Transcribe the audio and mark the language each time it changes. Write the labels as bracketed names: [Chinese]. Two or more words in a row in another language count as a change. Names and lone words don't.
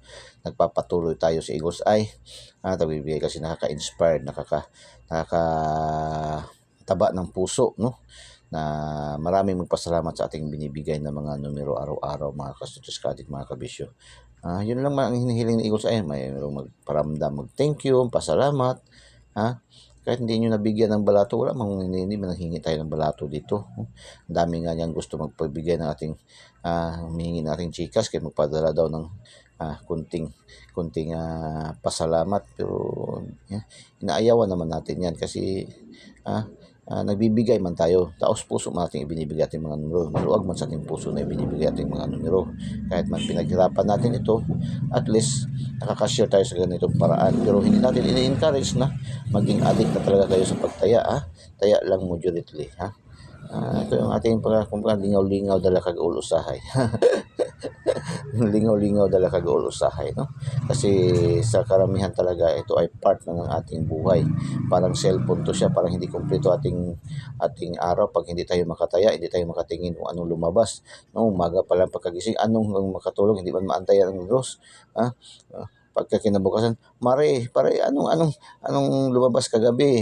[Filipino] Nagpapatuloy tayo sa Eagles Eye. Tagbibigay kasi nakaka-inspired, nakakataba ng puso, no? Na maraming magpasalamat sa ating binibigay na mga numero araw-araw mga kasutos kadik mga kabisyo. Yun lang ang hinihiling ni Eagles Eye. Mayroong magparamdam, mag-thank you, pasalamat. Kahit hindi nyo nabigyan ng balato, wala hindi mananghingi tayo ng balato dito. Ang dami nga niyang gusto magpabigay ng ating humihingi ng ating chikas, kaya magpadala daw ng kunting pasalamat. Pero inaayawan naman natin yan kasi nagbibigay man tayo, taos puso man ating ibinibigay ating mga numero, maluwag man sa ating puso na ibinibigay ating mga numero. Kahit man pinaghirapan natin ito, at least nakaka-share tayo sa ganitong paraan. Pero hindi natin ini-encourage na maging addict na talaga kayo sa pagtaya. Taya lang moderately, Ito yung ating kumbaga [Hiligaynon] lingaw-lingaw dala kag ulo usahay. Lingaw-lingaw dala kag ulo usahay, [Filipino] no? Kasi sa karamihan talaga ito ay part na ng ating buhay. Parang cellphone to siya, parang hindi kumpleto ating araw pag hindi tayo makataya, hindi tayo makatingin kung anong lumabas. No, umaga pa lang pagkagising, anong makatulog, hindi man maantayan ang Diyos. Ha? Pagka kinabukasan, Mare, pare, anong lumabas kagabi?